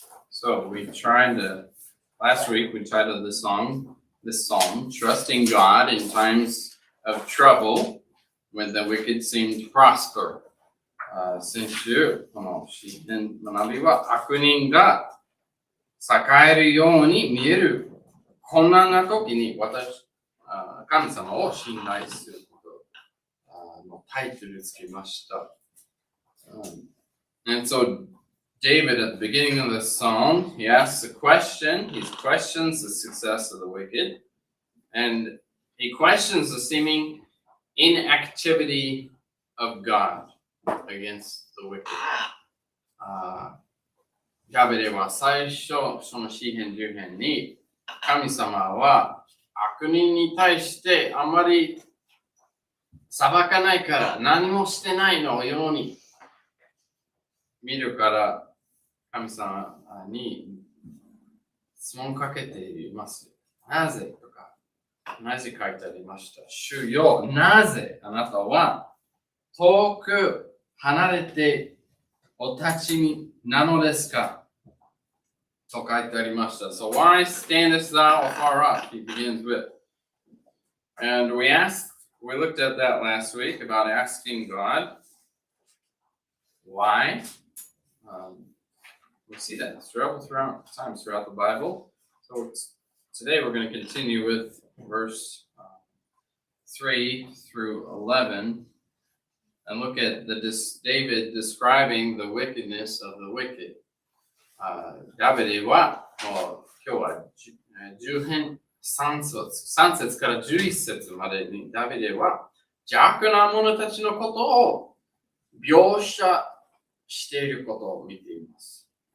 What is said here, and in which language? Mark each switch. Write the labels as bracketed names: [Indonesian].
[English] So last week we titled this psalm, Trusting God in Times of Trouble when the wicked seem to prosper. [Japanese] 先週、この詩篇学びは悪人が栄えるように見える困難な時に神様を信頼することのタイトルつけました。 [English] And so David, at the beginning of the psalm, he asks a question. He questions the success of the wicked. And he questions the seeming inactivity of God against the wicked. [Japanese] ダビデは最初、その詩篇10編に、神様は悪人に対してあまり裁かないから何もしてないのように見るから、神様に質問かけています。なぜとか、なぜ書いてありました。主よ、なぜあなたは遠く離れてお立ちなのですかと書いてありました。 [English] So why standest thou afar off? He begins with. And we looked at that last week about asking God why. We see that throughout the Bible. So today we're going to continue with verse 3 through 11 and look at David describing the wickedness of the wicked. [Japanese] ダビデは今日は10編3節から11節までにダビデは邪悪な者たちのことを描写していることを見ています。